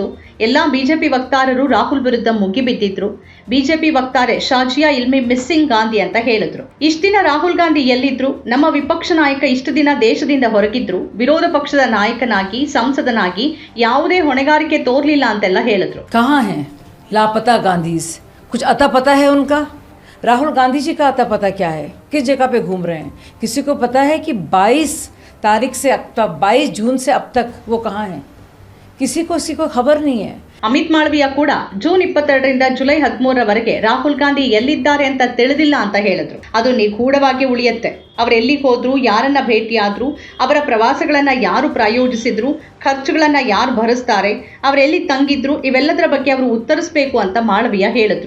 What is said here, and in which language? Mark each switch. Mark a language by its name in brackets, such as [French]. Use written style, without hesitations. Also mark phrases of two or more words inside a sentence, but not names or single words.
[Kannada] ಎಲ್ಲಾ ಬಿಜೆಪಿ ವಕ್ತಾರರು ರಾಹುಲ್ ವಿರುದ್ಧ ಮುಗಿಬಿದ್ದಿದ್ರು. ಬಿಜೆಪಿ ವಕ್ತಾರೆ ಶಾಜಿಯಾ ಇಲ್ಮಿ ಮಿಸ್ಸಿಂಗ್ ಗಾಂಧಿ ಅಂತ ಹೇಳಿದ್ರು. ಇಷ್ಟ ದಿನ ರಾಹುಲ್ ಗಾಂಧಿ ಎಲ್ಲಿದ್ರು, ನಮ್ಮ ವಿಪಕ್ಷ ನಾಯಕ ಇಷ್ಟು ದಿನ ದೇಶದಿಂದ ಹೊರಗಿದ್ರು, ವಿರೋಧ ಪಕ್ಷದ ನಾಯಕನಾಗಿ ಸಂಸದನಾಗಿ ಯಾವುದೇ ಹೊಣೆಗಾರಿಕೆ ತೋರ್ಲಿಲ್ಲ ಅಂತೆಲ್ಲ ಹೇಳಿದ್ರು. [Hindi] कहाँ हैं लापता गांधीज? कुछ अता पता है उनका? राहुल गांधी जी का अता पता क्या है? किस जगह पे घूम रहे हैं? किसी को पता है कि 22 तारीख से अब तक 22 जून से अब तक वो कहाँ हैं? किसी को खबर नहीं है. [Kannada] ಅಮಿತ್ ಮಾಳವಿಯಾ ಕೂಡ ಜೂನ್ 22ರಿಂದ ಜುಲೈ 13ರವರೆಗೆ ರಾಹುಲ್ ಗಾಂಧಿ ಎಲ್ಲಿದ್ದಾರೆ ಅಂತ ತಿಳಿದಿಲ್ಲ ಅಂತ ಹೇಳಿದ್ರು. ಅದು ನಿಗೂಢವಾಗಿ ಉಳಿಯುತ್ತೆ. ಅವರು ಎಲ್ಲಿಗೆ ಹೋದ್ರು, ಯಾರನ್ನ ಭೇಟಿಯಾದ್ರು, ಅವರ ಪ್ರವಾಸಗಳನ್ನ ಯಾರು ಪ್ರಾಯೋಜಿಸಿದ್ರು, ಖರ್ಚುಗಳನ್ನ ಯಾರು ಭರಿಸ್ತಾರೆ, ಅವರೆಲ್ಲಿ ತಂಗಿದ್ರು, ಇವೆಲ್ಲದರ ಬಗ್ಗೆ ಅವರು ಉತ್ತರಿಸಬೇಕು ಅಂತ ಮಾಳವಿಯಾ ಹೇಳಿದ್ರು.